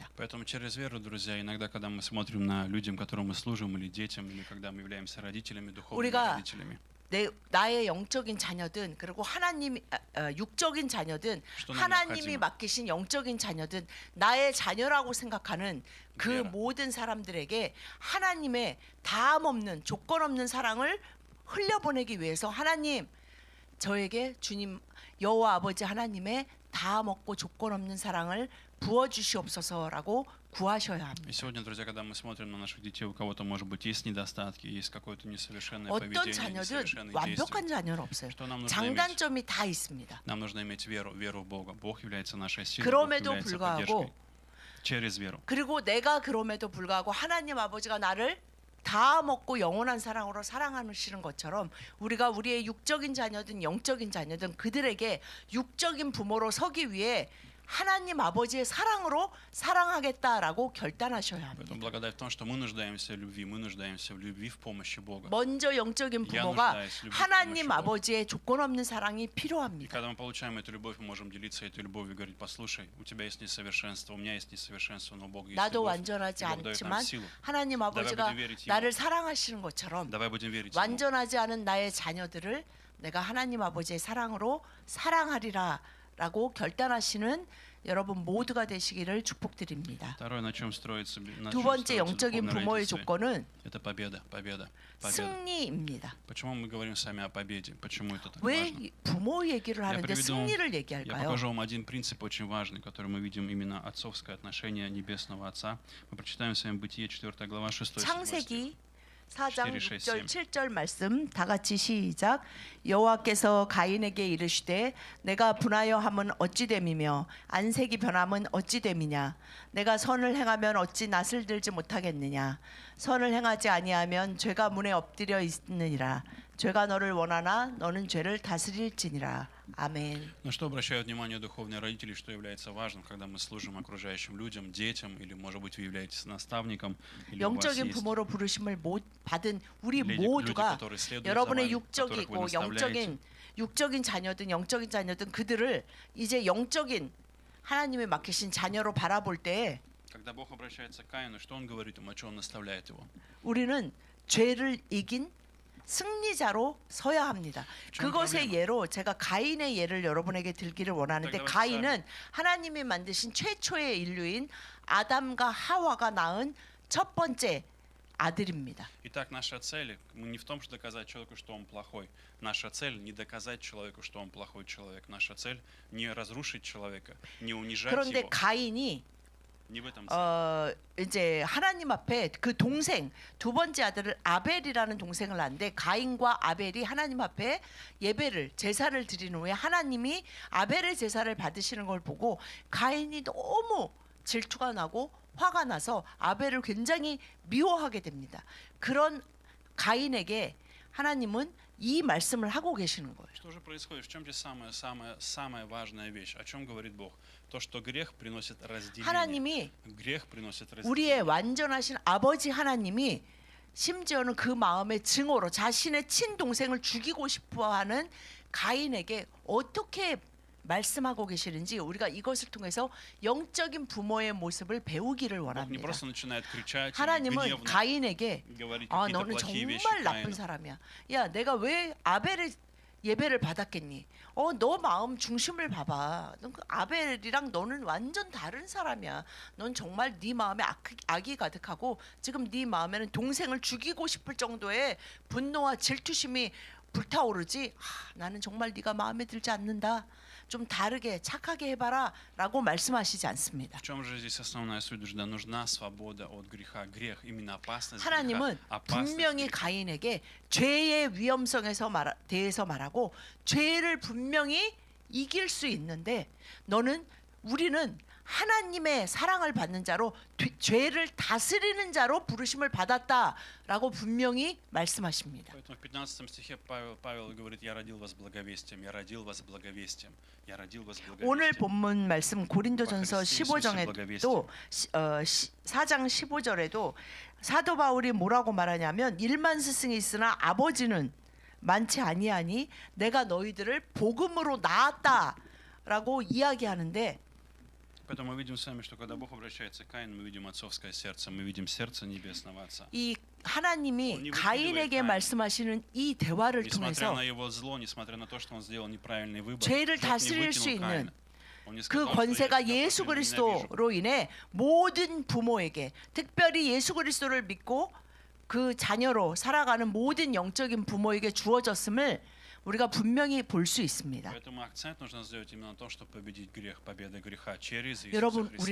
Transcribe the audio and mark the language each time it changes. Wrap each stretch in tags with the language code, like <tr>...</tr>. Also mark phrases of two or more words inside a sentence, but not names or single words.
<ru>Поэтому через веру, друзья, иногда, когда мы смотрим на людям, которым мы служим, или детям, или когда мы являемся родителями, духовными</ru> <ko>우리가</ko> <ru>родителями,</ru> <ko>나의 영적인 자녀든 그리고 하나님 육적인 자녀든 하나님이 맡기신 영적인 자녀든 나의 자녀라고 생각하는 그 모든 사람들에게 하나님의 다함 없는 조건 없는 사랑을 흘려보내기 위해서 하나님 저에게 주님 여호와 아버지 하나님의 다 먹고 조건 없는 사랑을 부어 주시옵소서라고 구하셔야</ko> <ru>И</ru> <ko>합니다.</ko> <ru>сегодня, друзья, когда мы смотрим на наших детей, у кого-то, может быть, есть недостатки, есть какое-то несовершенное</ru> <ko>어떤</ko> <ru>поведение,</ru> <ko>자녀든</ko> <ru>несовершенные</ru> <ko>완벽한</ko> <ru>действия.</ru> <ko>자녀는 없어요.</ko> <ru>Что нам нужно иметь?</ru> <ko>장단점이 다 있습니다.</ko> <ru>Нам нужно иметь веру в Бога. Бог является нашей силой, Бог</ru> <ko>그럼에도</ko> <ru>является</ru> <ko>불구하고</ko> <ru>поддержкой через веру.</ru> <ko>그리고 내가 그럼에도 불구하고 하나님 아버지가 나를 다 먹고 영원한 사랑으로 사랑하시는 것처럼 우리가 우리의 육적인 자녀든 영적인 자녀든 그들에게 육적인 부모로 서기 위해 하나님 아버지의 사랑으로 사랑하겠다라고 결단하셔야</ko> <ru>Поэтому</ru> <ko>합니다.</ko> <ru>благодать в том, что мы нуждаемся в любви, мы нуждаемся в любви, в помощи Бога.</ru> <ko>먼저 영적인</ko> <ru>Я</ru> <ko>부모가</ko> <ru>нуждаюсь в любви, в</ru> <ko>하나님</ko> <ru>помощи Бога.</ru> <ko>아버지의 조건 없는 사랑이</ko> <ru>И</ru> <ko>필요합니다.</ko> <ru>когда мы получаем эту любовь, мы можем делиться этой любовью и говорить: послушай, у тебя есть несовершенство, у меня есть несовершенство, но у Бога есть</ru> <ko>나도</ko> <ru>любовь.</ru> <ko>완전하지</ko> <ru>И Бог дает нам</ru> <ko>않지만</ko> <ru>силу.</ru> <ko>하나님 아버지가 나를 사랑하시는 것처럼</ko> <ru>Давай будем верить Ему.</ru> <ko>완전하지 않은 나의 자녀들을 내가 하나님 아버지의 사랑으로 사랑하리라라고 결단하시는 여러분 모두가 되시기를 축복드립니다.</ko> <ru>Второе, на чем строится, на</ru> <ko>두</ko> <ru>чем</ru> <ko>번째</ko> <ru>строится</ru> <ko>영적인</ko> <ru>духовное</ru> <ko>부모의</ko> <ru>родительство,</ru> <ko>조건은</ko> <ru>это победа.</ru> <ko>승리입니다.</ko> <ru>Почему мы говорим с вами о победе? Почему это так</ru> <ko>왜</ko> <ru>важно?</ru> <ko>부모 얘기를 하는데</ko> <ru>приведу-</ru> <ko>승리를</ko> <ru>Я</ru> <ko>얘기할까요?</ko> <ru>покажу вам один принцип очень важный, который мы видим именно отцовское отношение Небесного Отца. Мы прочитаем с вами Бытие 4 глава 6 стих.</ru> <ko>창세기 4장</ko> <ru>4, 6,</ru> <ko>6절</ko> <ru>7.</ru> <ko>7절 말씀 다 같이 시작. 여호와께서 가인에게 이르시되 내가 분하여 함은 어찌 됨이며 안색이 변함은 어찌 됨이냐. 내가 선을 행하면 어찌 낯을 들지 못하겠느냐. 선을 행하지 아니하면 죄가 문에 엎드려 있느니라. 죄가 너를 원하나 너는 죄를 다스릴지니라. 아멘.</ko> <ru>На что обращают внимание духовные родители, что является важным, когда мы служим окружающим людям, детям, или, может быть, вы являетесь наставником, или у вас</ru> <ko>영적인</ko> <ru>есть</ru> <ko>부모로 부르심을 받은 우리</ko> <ru>люди,</ru> <ko>모두가</ko> <ru>которые следуют за</ru> <ko>여러분의</ko> <ru>вами, которых вы</ru> <ko>육적이고</ko> <ru>наставляете.</ru> <ko>영적인 자녀든 영적인 자녀든 그들을 이제 영적인 하나님이 맡기신 자녀로 바라볼 때</ko> <ru>Когда Бог обращается к Каину, что Он говорит ему, о чем Он наставляет его?</ru> <ko>우리는 죄를 이긴 승리자로 서야 합니다. 그것의 예로 제가 가인의 예를 여러분에게 들기를 원하는데 가인은 하나님이 만드신 최초의 인류인 아담과 하와가 낳은 첫 번째 아들입니다.</ko> <ru>Итак, наша цель не в том, что доказать человеку, что он плохой. Наша цель не доказать человеку, что он плохой человек. Наша цель не разрушить человека, не унижать</ru> <ko>그런데</ko> <ru>его.</ru> <ko>가인이</ko> <ru>Не в этом цель.</ru> <ko>이제 하나님 앞에 그 동생 두 번째 아들을 아벨이라는 동생을 낳는데 가인과 아벨이 하나님 앞에 예배를 제사를 드리는 후에 하나님이 아벨의 제사를 받으시는 걸 보고 가인이 너무 질투가 나고 화가 나서 아벨을 굉장히 미워하게 됩니다. 그런 가인에게 하나님은 이 말씀을 하고 계시는 거예요.</ko> <ru>Что же происходит? В чем здесь самая важная вещь? О чем говорит Бог? То, что грех приносит разделение.</ru> <ko>하나님이</ko> <ru>Грех приносит</ru> <ko>우리의</ko> <ru>разделение.</ru> <ko>완전하신 아버지 하나님이 심지어는 그 마음의 증오로 자신의 친동생을 죽이고 싶어하는 가인에게 어떻게 말씀하고 계시는지 우리가 이것을 통해서 영적인 부모의 모습을 배우기를</ko> <ru>Бог не</ru> <ko>원합니다.</ko> <ru>просто начинает кричать или</ru> <ko>하나님은</ko> <ru>гневно</ru> <ko>가인에게</ko> <ru>говорить</ru> <ko>아</ko> <ru>какие-то</ru> <ko>너는</ko> <ru>плохие вещи</ru> <ko>정말 나쁜</ko> <ru>Каину.</ru> <ko>사람이야. 야 내가 왜 아벨의 예배를 받았겠니? 너 마음 중심을 봐봐. 넌 그 아벨이랑 너는 완전 다른 사람이야. 넌 정말 네 마음에 악이 가득하고 지금 네 마음에는 동생을 죽이고 싶을 정도의 분노와 질투심이 불타오르지. 나는 정말 네가 마음에 들지 않는다. 좀 다르게 착하게 해봐라라고 말씀하시지 않습니다.</ko> <ru>В чем же здесь основная суть? Нужна свобода от греха. Грех, именно опасность</ru> <ko>하나님은</ko> <ru>греха. Опасность</ru> <ko>분명히</ko> <ru>греха.</ru> <ko>가인에게 죄의 위험성에서 대해서 말하고 죄를 분명히 이길 수 있는데 우리는 하나님의 사랑을 받는 자로 죄를 다스리는 자로 부르심을 받았다라고 분명히 말씀하십니다.</ko> <ru>Поэтому в 15 стихе Павел говорит: «Я родил вас благовестием, я родил вас благовестием, я родил вас</ru> <ko>오늘</ko> <ru>благовестием».</ru> <ko>본문 말씀 고린도전서 15장에도 4장 15절에도 사도 바울이 뭐라고 말하냐면 1만 스승이 있으나 아버지는 많지 아니하니 내가 너희들을 복음으로 낳았다라고 이야기하는데</ko> <ru>Поэтому мы видим с вами, что когда Бог обращается к Каину, мы видим отцовское сердце, мы видим сердце Небесного Отца.</ru> <ko>이 하나님이 가인에게 말씀하시는 이 대화를</ko> <ru>Несмотря</ru> <ko>통해서</ko> <ru>на его зло, несмотря на то, что он сделал неправильный выбор,</ru> <ko>죄를</ko> <ru>Бог не</ru> <ko>다스릴 수</ko> <ru>выкинул</ru> <ko>있는</ko> <ru>Каина. Он не</ru> <ko>그</ko> <ru>сказал, что</ru> <ko>권세가</ko> <ru>я тебя</ru> <ko>예수</ko> <ru>по-прежнему ненавижу.</ru> <ko>그리스도로 인해 모든 부모에게 특별히 예수 그리스도를 믿고 그 자녀로 살아가는 모든 영적인 부모에게 주어졌음을 우리가 분명히 볼 수 있습니다.</ko> <ru>Поэтому акцент нужно сделать именно на том, чтобы победить грех, победа греха через Иисуса</ru> <ko>여러분,</ko> <ru>Христа.</ru>